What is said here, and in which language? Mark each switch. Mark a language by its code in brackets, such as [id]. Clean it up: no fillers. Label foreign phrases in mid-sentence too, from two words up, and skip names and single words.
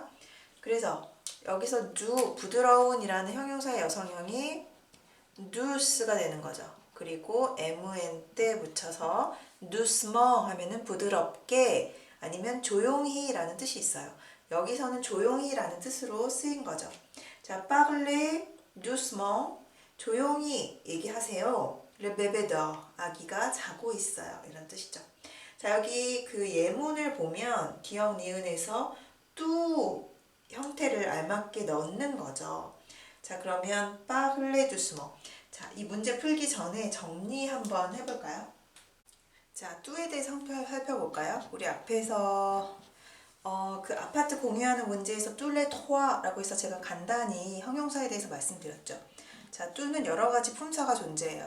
[ko] 그래서 여기서 do, 부드러운이라는 형용사의 여성형이 douce가 되는 거죠. 그리고 mn 때 붙여서 doucement 하면은 부드럽게 아니면 조용히 라는 뜻이 있어요. 여기서는 조용히 라는 뜻으로 쓰인 거죠. 자, [fr] parler doucement, [ko] 조용히 얘기하세요. [fr] Le bébé dort, [ko] 아기가 자고 있어요. 이런 뜻이죠. 자, 여기 그 예문을 보면 기억 니은에서 뚜 형태를 알맞게 넣는 거죠. 자, 그러면 [fr] parler doucement. [ko] 자, 이 문제 풀기 전에 정리 한번 해볼까요? 자, 뚜에 대해서 살펴볼까요? 우리 앞에서 그 아파트 공유하는 문제에서 뚜레 토아라고 해서 제가 간단히 형용사에 대해서 말씀드렸죠. 자, 뚜는 여러 가지 품사가 존재해요.